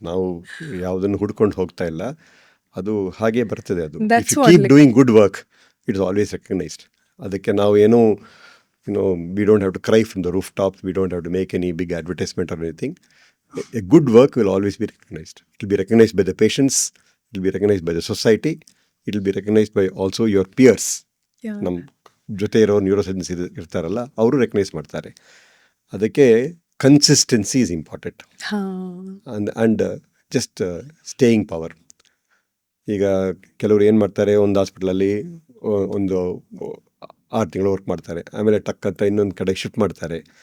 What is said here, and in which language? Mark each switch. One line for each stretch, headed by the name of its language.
Kannada: ನಾವು ಯಾವುದನ್ನು ಹುಡ್ಕೊಂಡು ಹೋಗ್ತಾ ಇಲ್ಲ, ಅದು ಹಾಗೆ ಬರ್ತದೆ.
English: ಅದು if you keep doing good work, it is always recognized.
Kannada: ಅದಕ್ಕೆ ನಾವು ಏನು
English: we don't have to cry from the rooftops, we don't have to make any big advertisement or anything. A good work will always be recognized. It will be recognized by the patients, it will be recognized by the society, it will be recognized by also your peers.
Kannada: ನಮ್ಮ ಜೊತೆ ಇರೋ ನ್ಯೂರೋಸರ್ಜನ್ಸ್ ಇರ್ತಾರಲ್ಲ, ಅವರು recognise ಮಾಡ್ತಾರೆ.
English: ಅದಕ್ಕೆ consistency is important. And just staying power.
Kannada: ಈಗ ಕೆಲವರು ಏನು ಮಾಡ್ತಾರೆ, ಒಂದು ಹಾಸ್ಪಿಟ್ಲಲ್ಲಿ ಒಂದು 6 ತಿಂಗಳು ವರ್ಕ್ ಮಾಡ್ತಾರೆ, ಆಮೇಲೆ ಟಕ್ ಅಂತ ಇನ್ನೊಂದು ಕಡೆ ಶಿಫ್ಟ್ ಮಾಡ್ತಾರೆ.